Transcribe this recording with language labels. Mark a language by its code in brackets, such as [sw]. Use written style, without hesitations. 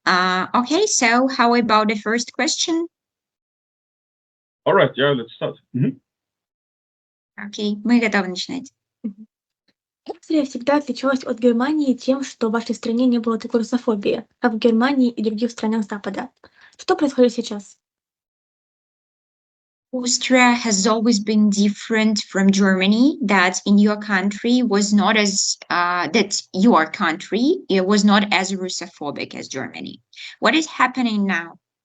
[en] Okay, so how about the first question? All right, yeah, let's start. [ru] Окей, мы готовы начинать. Австрия всегда отличалась от Германии тем, что в вашей стране не было такой русофобии, как в Германии и других странах Запада. Что происходит сейчас? [en] Austria has always been different from Germany. That in your country was not as that your country it was not as Russophobic as Germany. What is happening now?